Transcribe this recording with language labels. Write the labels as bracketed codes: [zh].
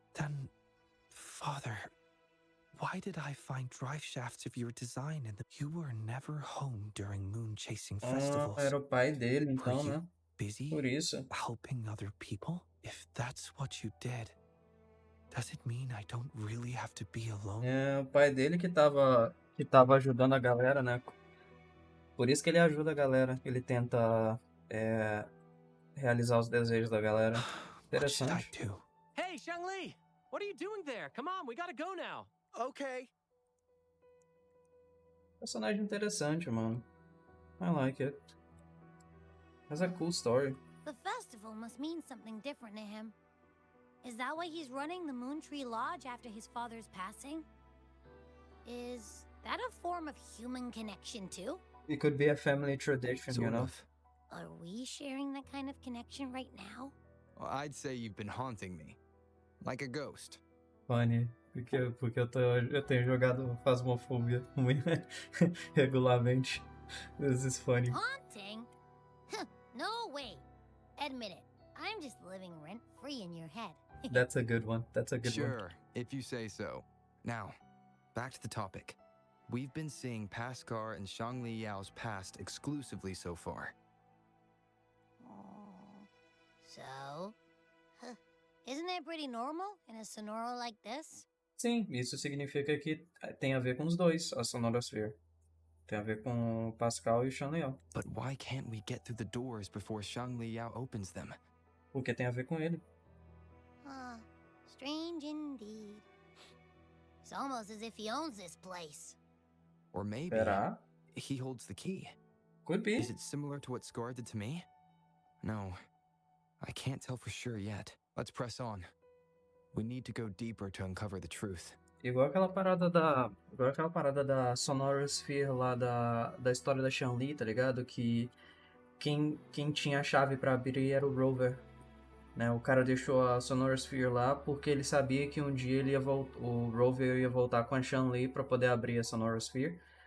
[en] Then, Father, why did I find drive shafts of your design in the... You were never home during moon-chasing festivals. [pt] Era o pai dele, então, [en] Were you [pt] né? [en] busy [pt] Por isso. [en] helping other people? If that's what you did, does it mean I don't really have to be alone? [pt] É o pai dele que tava ajudando a galera, né? Por isso que ele ajuda a galera. Ele tenta realizar os desejos da galera. [en] What should I [pt] Interessante. [en] do? Hey, Shangli! What are you doing there? Come on, we gotta go now. Okay. [pt] Personagem interessante, mano. [en] I like it. Has a cool story. The festival must mean something different to him. Is that why he's running the Moon Tree Lodge after his father's passing? Is that a form of human connection too? It could be a family tradition, you Sort know? of. Are we sharing that kind of connection right now? Well, I'd say you've been haunting me. Like a ghost. Funny. [pt] Porque eu tenho jogado Phasmophobia regularmente. [en] This is funny. Haunting? No way. Admit it. I'm just living rent-free in your head. That's a good one. That's a good one. Sure, if you say so. Now, back to the topic. We've been seeing Pascar and Shangli Yao's past exclusively so far. So? Isn't that pretty normal in a sonoro like this? [pt] Sim, isso significa que tem a ver com os dois, a Sonorasphere. Tem a ver com o Pascal e o Chanliao. [en] But why can't we get through the doors before Shangli Yao opens them? [pt] Porque tem a ver com ele. [en] Strange indeed. It's almost as if he owns this place. Or maybe [pt] Será? [en] he holds the key. Could be. Is it similar to what Scar did to me? No, I can't tell for sure yet. Let's press on. We need to go deeper to uncover the truth. [pt] Igual aquela parada da Sonorasphere lá da história da Shanli, tá ligado? Que quem tinha a chave pra abrir era o Rover. Né? O cara deixou a Sonorasphere lá porque ele sabia que um dia o Rover ia voltar com a Shanli pra poder abrir a Sonorasphere.